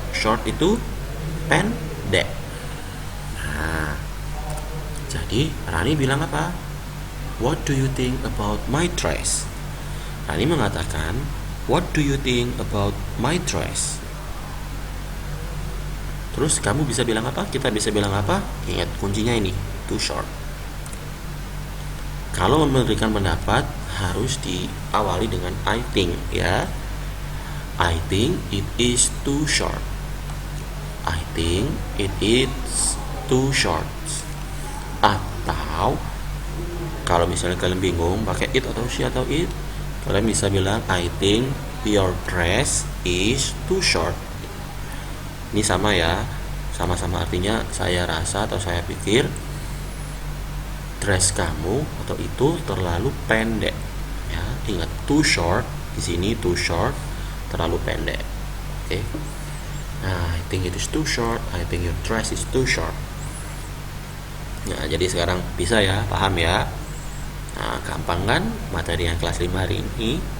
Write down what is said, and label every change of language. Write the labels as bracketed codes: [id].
[id] Short itu pendek. Nah, jadi Rani bilang apa? [en] What do you think about my dress? [id] Rani mengatakan, [en] what do you think about my dress? [id] Terus kamu bisa bilang apa? Kita bisa bilang apa? Ingat kuncinya ini, [en] too short. [id] Kalau memberikan pendapat harus diawali dengan [en] I think [id] ya. [en] I think it is too short. I think it is too short. [id] Atau kalau misalnya kalian bingung pakai it atau she atau it, kalian bisa bilang [en] I think your dress is too short. [id] Ini sama ya, sama-sama artinya saya rasa atau saya pikir dress kamu atau itu terlalu pendek. Ya, ingat [en] too short [id] di sini, too short terlalu pendek. Oke. Nah, [en] I think it is too short. I think your dress is too short. [id] Nah, jadi sekarang bisa ya, paham ya? Nah, gampang kan materi yang kelas 5 hari ini?